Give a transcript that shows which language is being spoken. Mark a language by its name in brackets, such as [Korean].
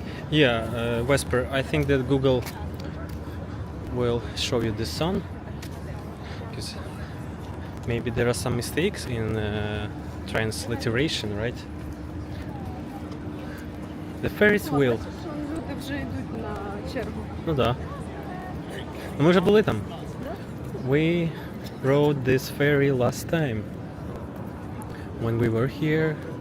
[English] Yeah, Vesper, I think that Google will show you this song. Because maybe there are some mistakes in transliteration, right? The Ferris wheel. [Ukrainian] Бачиш, що люди вже йдуть на чергу. Ну да. Ну, ми вже були там. [English] We rode this ferry last time. When we were here.